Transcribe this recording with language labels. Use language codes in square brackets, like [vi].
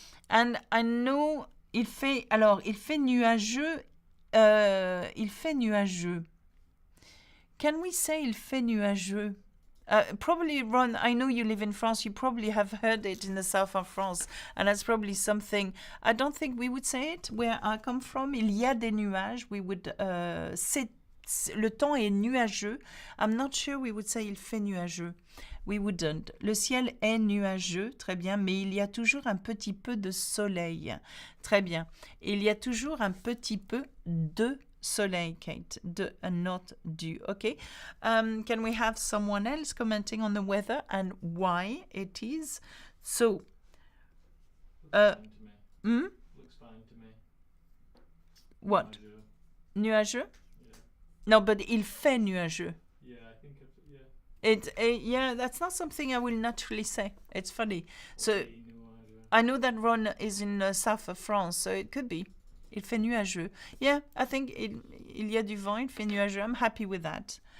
[en] And I know [fr] il fait nuageux, il fait nuageux. [en] Can we say [fr] il fait nuageux? [en] Probably, Ron, I know you live in France. You probably have heard it in the south of France. And that's probably something, I don't think we would say it where I come from. [fr] Il y a des nuages. [en] We would, [fr] le temps est nuageux. [en] I'm not sure we would say [fr] il fait nuageux. [en] We wouldn't. [fr] Le ciel est nuageux, très bien, mais il y a toujours un petit peu de soleil. Très bien. Il y a toujours un petit peu de soleil, Kate, de [en] and not [fr] du. [en] Okay. Can we have someone else commenting on the weather and why it is? So, looks fine to me. Looks fine to me. What? [fr] Nuageux. Nuageux? [en] Yeah. No, but [fr] il fait nuageux. [en] Yeah, I think yeah. Yeah, that's not something I will naturally say. It's funny. So, [fr] Nuageux. [en] I know that Ron is in the south of France, so it could be. [fr] Il fait nuageux. [en] Yeah, I think [fr] il y a du vent, il fait nuageux. [en] I'm happy with that.